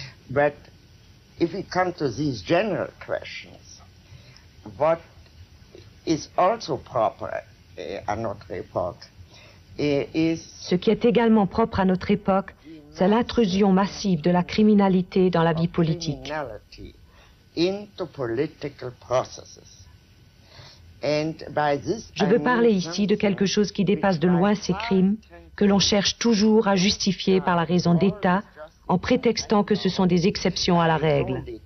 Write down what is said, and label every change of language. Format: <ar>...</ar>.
<en>But if we come to these general questions, what is also proper</en> <fr>à notre époque? Ce qui est également propre à notre époque, c'est l'intrusion massive de la criminalité dans la vie politique.</fr> <en>into political processes.</en> <fr>Je veux parler ici de quelque chose qui dépasse de loin ces crimes, que l'on cherche toujours à justifier par la raison d'État, en prétextant que ce sont des exceptions à la règle.</fr>